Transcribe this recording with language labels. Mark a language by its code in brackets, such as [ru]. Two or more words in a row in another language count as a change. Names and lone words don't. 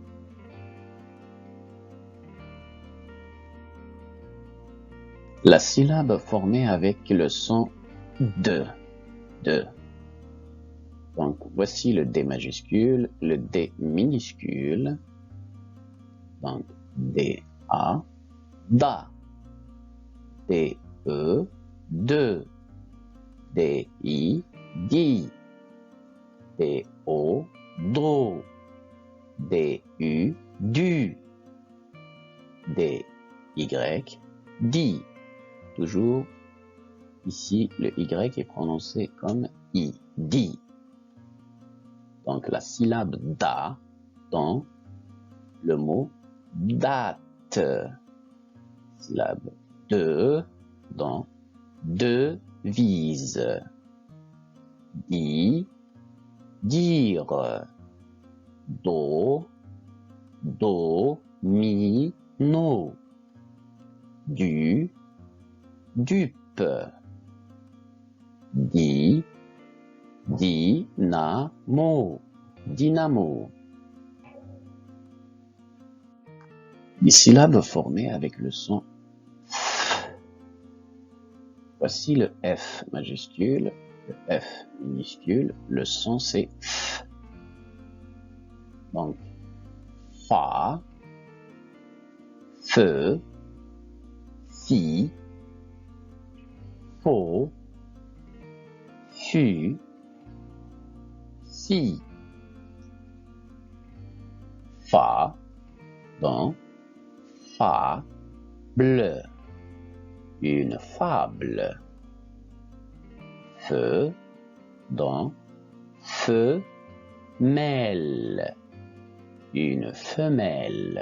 [fr] La syllabe formée avec le son de. Donc, voici le D majuscule, le D minuscule. Donc, D-A, da. D-E, de. D-I, di. D-O, do. D-U, du. D-Y, di. Toujours, ici, le Y est prononcé comme I, di. Donc, la syllabe da dans le mot date. Syllabe de dans devise. Di, dire. Do, mi, no. Du, dupe. Di, dynamo. Dynamo. Les syllabes formées avec le son F. Voici le F majuscule, le F minuscule, le son c'est F. Donc, fa, fe, fi, fo, fu, si. Fa, dans fable, une fable. Fe, dans femelle, une femelle.